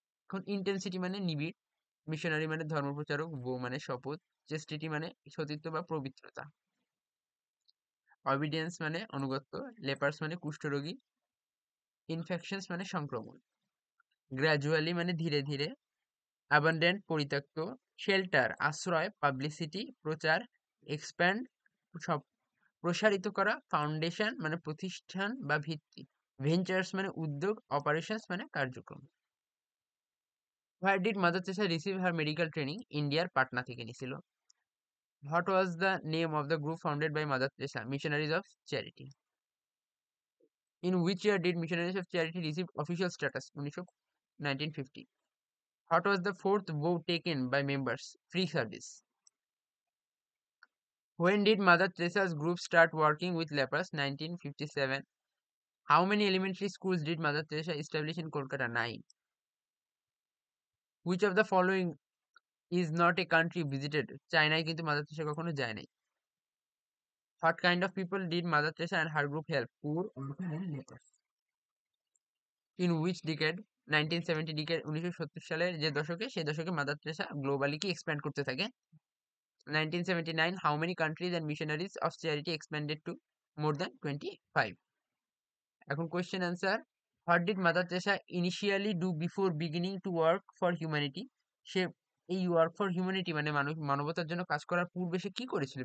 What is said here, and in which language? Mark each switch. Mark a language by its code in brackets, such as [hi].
[bn] এখন ইন্টেন্সিটি মানে নিবিড়, মিশনারি মানে ধর্মপ্রচারক, মানে শপথ, চেস্টিটি মানে সতীত্ব বা পবিত্রতা, অবিডিয়েন্স মানে অনুগত্য, লেপার্স মানে কুষ্ঠরোগী, ইনফেকশনস মানে সংক্রমণ, গ্র্যাজুয়ালি মানে ধীরে ধীরে, অ্যাবান্ডেন্ট পরিত্যক্ত, শেল্টার আশ্রয়, পাবলিসিটি প্রচার, এক্সপ্যান্ড সব প্রসারিত করা, ফাউন্ডেশন মানে প্রতিষ্ঠান বা ভিত্তি, ভেঞ্চার্স মানে উদ্যোগ, অপারেশনস মানে কার্যক্রম। [en] Where did Mother Teresa receive her medical training? [bn] ইন্ডিয়ার পাটনা থেকে নিয়েছিল। [en] What was the name of the group founded by Mother Teresa? Missionaries of Charity. In which year did Missionaries of Charity receive official status? 1950. What was the fourth vow taken by members? Free service. When did Mother Teresa's group start working with lepers? 1957. How many elementary schools did Mother Teresa establish in Kolkata? 9. Which of the following is not a country visited? [bn] China কিন্তু Mother Teresa কখনো যায় নাই। [en] What kind of people did Mother Teresa and her group help? Poor, orphan and lepers. In which decade? [bn] 1970 decade, 1970 সালের যে দশকে, সেই দশকে mother Teresa globally কি এক্সপ্যান্ড করতে থাকে। [en] 1979, how many countries and missionaries of charity expanded to? More than 25. এখন question answer. What did Mother Teresa initially do before beginning to work for humanity? [bn] সে এই ওয়ার্ক ফর হিউম্যানিটি মানে মানবতার জন্য কাজ করার পূর্বে সে কি করেছিল?